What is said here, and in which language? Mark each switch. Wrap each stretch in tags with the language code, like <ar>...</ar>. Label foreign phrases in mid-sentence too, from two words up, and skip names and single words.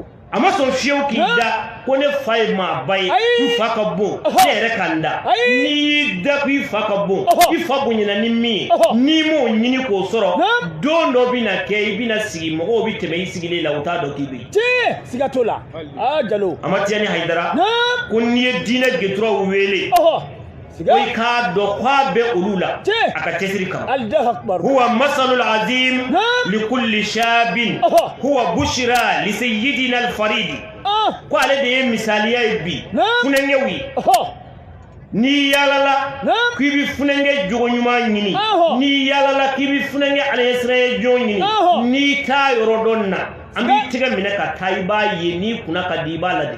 <bm>a ma sɔn fiyewu k'i da ko ne fa ye maaba ye n fa ka bon ne yɛrɛ ka n da n'i y'i da ko i fa ka bon i fa bonyana ni min ye n'i m'o ɲini k'o sɔrɔ don dɔ bɛna kɛ i bɛna sigi mɔgɔw bɛ tɛmɛ i sigilen la u t'a dɔn k'i bɛ yen tiɲɛ siga t'o la Jalo a ma Tijani Haidara ko n'i ye diinɛ gɛturaw wele ko i k'a dɔn k'a bɛ olu la a ka cɛsiri kama</bm> <ar>الله أكبر هو مثال عظيم لكل شاب هو بشرى لسيدنا الفريد</ar> <bm>ko ale de ye misaliya ye bi funengew ye n'i yalala k'i bi funenge jogo ɲuman ɲini n'i yalala k'i bi funenge alaɲɛsiranya jɔn ɲini n'i t'a yɔrɔ dɔn na an b'i tɛgɛ minɛ ka taa i b'a ye n'i kunna ka di i b'a lade</bm>